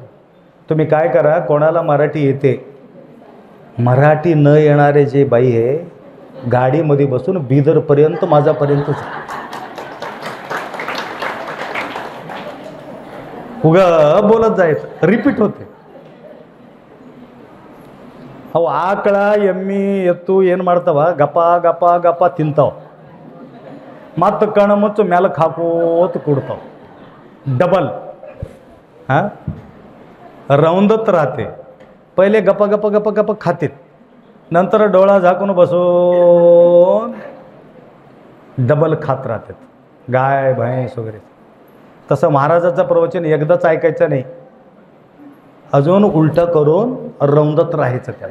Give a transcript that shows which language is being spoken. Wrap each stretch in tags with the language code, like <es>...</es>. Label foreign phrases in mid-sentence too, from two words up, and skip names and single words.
<mr>तुम्ही काय करा, कोणाला मराठी येते, मराठी न येणारे जे बाई आहे, गाडीमध्ये बसून बिदरपर्यंत माझ्यापर्यंत उगा बोलत जायचं, रिपीट होते.</mr> <kn>ಅವು ಆಕಳ ಎಮ್ಮಿ ಎತ್ತು ಏನು ಮಾಡ್ತಾವ? ಗಪ ಗಪ ಗಪ ತಿಂತಾವ, ಮತ್ತು ಕಣ ಮುಚ್ಚು ಮೆಲಕ್ಕೆ ಹಾಕೋತ ಕೂಡ್ತಾವ.</kn> <mr>डबल हां रौंदत राहते. पहिले गप्पा गप्पा गप्पा गप्पा खातेत, नंतर डोळा झाकून बसून डबल खात राहतात, गाय म्हैस वगैरे. तसं महाराजाचं प्रवचन एकदाच ऐकायचं नाही, अजून उलटं करून रौंदत राहायचं त्याला.</mr>